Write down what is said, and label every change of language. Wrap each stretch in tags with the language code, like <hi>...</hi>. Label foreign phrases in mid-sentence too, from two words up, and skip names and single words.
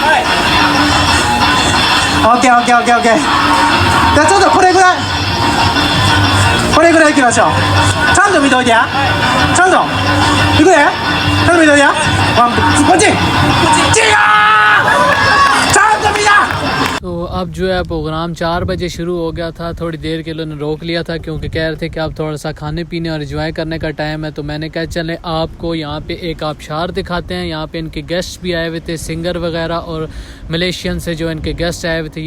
<ja>オッケー。じゃあちょっとこれぐらいいきましょう。ちゃんと見といてや。ちゃんといくで。ちゃんと見といてや。ワン、こっち。違う、ちゃんと見な。</ja> <hi>तो अब जो है प्रोग्राम 4 बजे शुरू हो गया था। थोड़ी देर के लिए रोक लिया था क्योंकि कह रहे थे कि अब थोड़ा सा खाने पीने और एंजॉय करने का टाइम है। तो मैंने कहा चलें आपको यहाँ पे एक आबशार दिखाते हैं। यहाँ पे इनके गेस्ट भी आए हुए थे, सिंगर वगैरह और मलेशियन से जो इनके गेस्ट आए हुए थे।</hi>